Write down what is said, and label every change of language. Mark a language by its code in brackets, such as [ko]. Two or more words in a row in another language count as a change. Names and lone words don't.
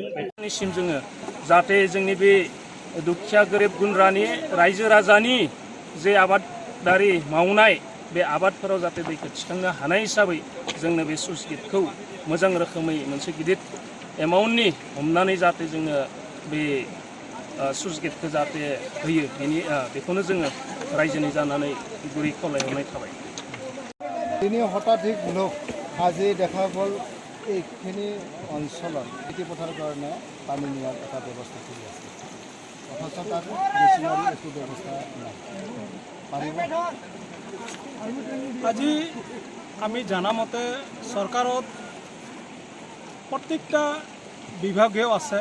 [brx] बेनिसिम जोङो जाहाथे जोंनि बे दुखिया गोरिब गुन्द्रानि रायजो राजानि जे आबादारि मावनाय बे आबादफोराव जाहाथे दैखौ थिखांनो हानाय हिसाबै जोंनो बे सुइस गेटखौ मोजां रोखोमै मोनसे गिदिर एमाउन्टनि हमनानै जाहाथे जोङो बे सुइस गेटखौ जाहाथे होयो बेखौनो जोङो रायजोनि जानानै गुरै खावलायहरनाय थाबाय। [as] दिनै হঠাৎ আজি দেখা গ'ল এইখিনি অঞ্চলত খেতি পথাৰৰ কাৰণে পানী নিয়াৰ এটা ব্যৱস্থা কৰি আছে, অথচ তাত মেচিনাৰী একো ব্যৱস্থা নাই। আজি আমি জানা মতে চৰকাৰত প্ৰত্যেকটা বিভাগেও আছে।